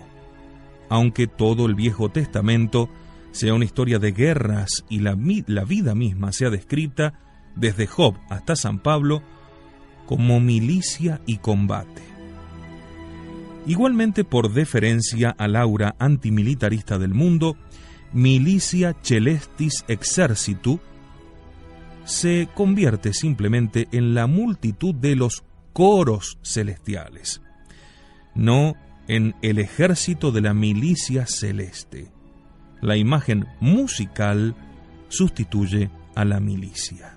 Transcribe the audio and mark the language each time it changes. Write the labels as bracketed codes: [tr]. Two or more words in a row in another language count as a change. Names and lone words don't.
[es] Aunque todo el Viejo Testamento sea una historia de guerras y la vida misma sea descrita, desde Job hasta San Pablo, como milicia y combate. Igualmente, por deferencia al aura antimilitarista del mundo, [la] militia celestis exercitu [es] se convierte simplemente en la multitud de los coros celestiales, no en el ejército de la milicia celeste. La imagen musical sustituye a la milicia.